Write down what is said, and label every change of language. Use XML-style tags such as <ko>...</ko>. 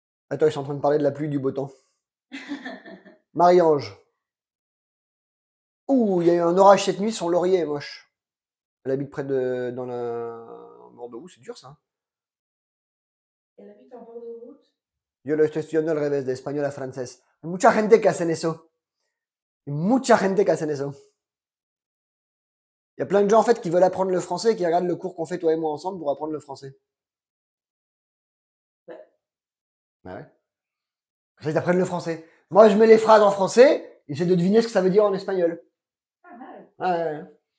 <fr>Attends, ils sont en train de parler de la pluie, du beau temps. Marie-Ange. Ouh, il y a eu un orage cette nuit, son laurier est moche. Elle habite près de... dans la... Bordeaux, c'est dur ça. Elle habite en bord de route.</fr> <es>Yo lo estoy estudiando al revés, de español a francés. Hay mucha gente que hacen eso. Hay mucha gente que hacen eso.</es> <fr>Il y a plein de gens en fait qui veulent apprendre le français et qui regardent le cours qu'on fait toi et moi ensemble pour apprendre le français. Ouais. Bah ouais. Ils apprennent le français. Moi, je mets les phrases en français et j'essaie de deviner ce que ça veut dire en espagnol. Pas mal. Ouais.</fr>